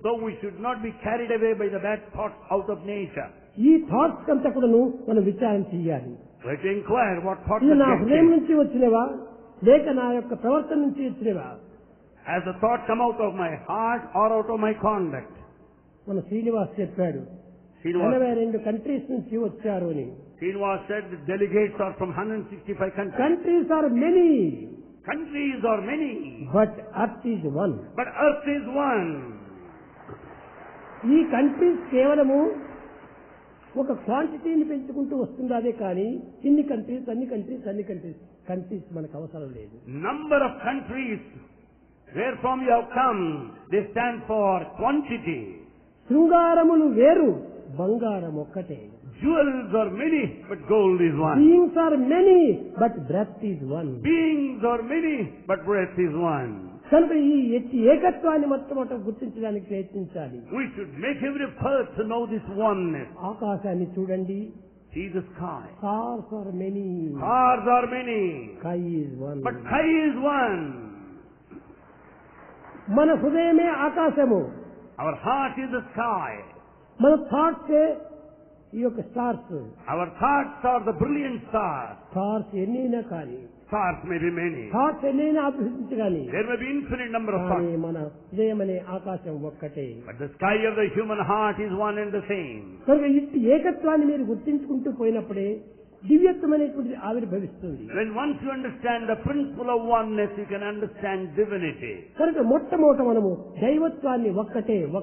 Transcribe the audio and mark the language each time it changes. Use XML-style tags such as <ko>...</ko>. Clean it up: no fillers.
<en>So we should not be carried away by the bad thoughts out of nature.</en> <te>ఈ thoughts అంతా కూడాను మనం విచారణ చేయాలి.</te> <en>We have to inquire what thoughts</en> <te>ఇది నా</te> <en>have</en> <te>హృదయం</te> <en>come.</en> <te>నుంచి వచ్చినవా లేక నా యొక్క ప్రవర్తన నుంచి వచ్చినవా?</te> <en>Has the thought come out of my heart or out of my conduct?</en> <te>మన శ్రీనివాస్ చెప్పాడు,</te> <en>Srinivas</en> <te>82 కంట్రీస్ నుంచి వచ్చారు అని.</te> <en>said the delegates are from 165 countries. Countries are many, Countries are many, but earth is one. but earth is one.</en> <te>ఈ countries కేవలము ఒక క్వాంటిటీని పెంచుకుంటూ వస్తుందే కానీ ఇన్ని కంట్రీస్ మనకు అవసరం లేదు.</te> <en>Number of countries where from you have come, they stand for quantity.</en> <te>శృంగారములు వేరు, బంగారం ఒక్కటే.</te> <en>Jewels are many, but gold is one. Beings are many, but breath is one. Beings are many, but breath is one.</en> <te>కనుక ఈ ఏకత్వాన్ని మొట్టమొదట గుర్తించడానికి ప్రయత్నించాలి.</te> <en>We should make every effort to know this oneness.</en> <te>ఆకాశాన్ని చూడండి.</te> <en>See the sky. Stars are many. Stars are many. Sky is one. But sky is one.</en> <te>మన హృదయమే ఆకాశము.</te> <en>Our heart is the sky.</en> <te>మన థాట్స్ ఈ యొక్క stars.</te> <en>Our thoughts are the brilliant stars.</en> <te>Stars ఎన్నైనా కానీ,</te> <en>Stars may be many.</en> <te>Thoughts ఎన్నైనా అభివృద్ధించగాని,</te> <en>There may be infinite number of thoughts.</en> <te>మన హృదయం అనే ఆకాశం ఒక్కటే.</te> <en>But the sky of the human heart is one and the same.</en> <te>కనుక ఇట్టి ఏకత్వాన్ని మీరు గుర్తించుకుంటూ పోయినప్పుడే దివ్యత్వం అనేటువంటిది ఆవిర్భవిస్తుంది.</te> <en>When once you understand the principle of oneness, you can understand divinity.</en> <te>కనుక మొట్టమొదట మనము దైవత్వాన్ని ఒక్కటే.</te>